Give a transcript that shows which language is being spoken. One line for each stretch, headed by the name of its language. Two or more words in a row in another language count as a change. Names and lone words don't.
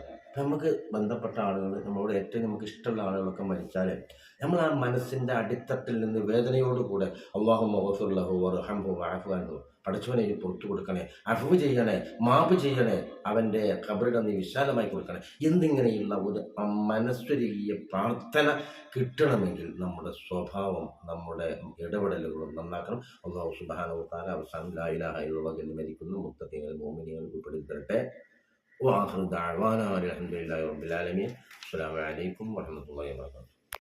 Malayalam: നമുക്ക് ബന്ധപ്പെട്ട ആളുകൾ, നമ്മളോട് ഏറ്റവും നമുക്ക് ഇഷ്ടമുള്ള ആളുകളൊക്കെ മരിച്ചാൽ നമ്മൾ ആ മനസ്സിൻ്റെ അടിത്തട്ടിൽ നിന്ന് വേദനയോടുകൂടെ
Arabic: اللهم اغفر له وارحمه واعف عنه,
Malayalam: പടച്ചവനെ പുറത്തു കൊടുക്കണേ, അഫ്വ് ചെയ്യണേ, മാപ്പ് ചെയ്യണേ, അവൻ്റെ ഖബറിടം നീ വിശാലമായി കൊടുക്കണേ എന്നിങ്ങനെയുള്ള ഒരു മനസ്സുരുകിയ പ്രാർത്ഥന കിട്ടണമെങ്കിൽ നമ്മുടെ സ്വഭാവം, നമ്മുടെ ഇടപെടലുകളും നന്നാക്കണം. അല്ലാഹു
Arabic: سبحانه وتعالى
Malayalam: അവസാനം
Arabic: لا إله إلا الله
Malayalam: എന്ന് മരിക്കുന്ന മുത്തഖീങ്ങൾ മുഅ്മിനീങ്ങൾ ഉൾപ്പെടുത്തട്ടെ.
Arabic: وآخر دعوانا الحمد لله رب العالمين. السلام عليكم ورحمة الله وبركاته.